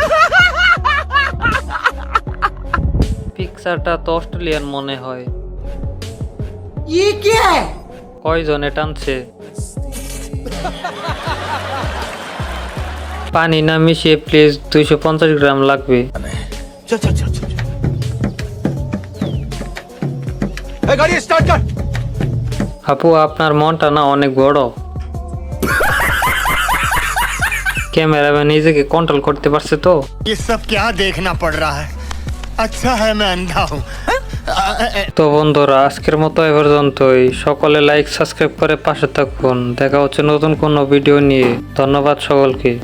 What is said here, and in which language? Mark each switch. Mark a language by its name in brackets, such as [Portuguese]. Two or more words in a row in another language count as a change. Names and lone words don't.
[Bangla] পিকচারটা তো অস্ট্রেলিয়ান মনে হয়। কয়জনে টানছে? পানি না মিশিয়ে প্লিজ 250 গ্রাম লাগবে। [Hindi] चल चल चल चल गाड़ी स्टार्ट कर। [Bangla] আপু আপনার মনটা না অনেক বড়। ক্যামেরাম্যান নিজেকে কন্ট্রোল করতে পারছে তো। [Hindi] ये सब क्या देखना पड़ रहा है? अच्छा है मैं अंधा हूँ। [Bangla] তো বন্ধুরা আজকের মতো এ পর্যন্তই। সকলে [English] like subscribe [Bangla] করে পাশে থাকুন। দেখা হচ্ছে নতুন কোনো ভিডিও নিয়ে। ধন্যবাদ সকলকে।